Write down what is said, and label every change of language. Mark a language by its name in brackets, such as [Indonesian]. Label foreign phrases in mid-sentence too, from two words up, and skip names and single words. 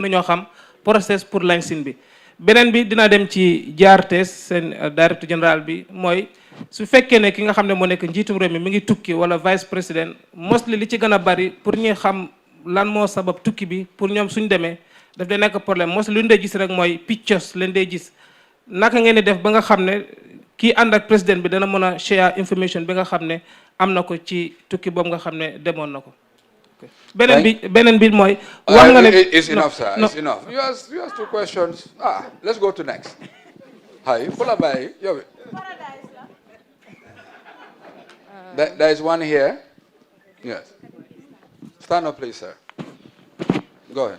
[Wolof] na ñoo xam [French] process pour licence [Wolof] bi beneen bi dina dem ci GRTS seen [French] directeur général [Wolof] bi mooy su fekkee ne ki nga xam ne moo nekk njiitum réew mi ngi tukki wala [French] vice président [Wolof] mostly li ci gën a bari pour ñuy xam lan moo sabab tukki bi pour ñoom suñ demee daf dee nekk problème mostly lu ñu dee gis rek mooy pictures leen dee gis naka ngeen di def ba nga xam ne kii ànd ak président bi dana mën a [English] share information [Wolof] bi nga xam ne am na ko ci tukki boobu nga xam ne demoon na ko beneen bi mooy wax nga ne [English] it's enough, sir. It's enough. You asked 2 questions. Let's go to next. Hi, Pulabai. There is one here. Yes. Stand up, please, sir. Go ahead.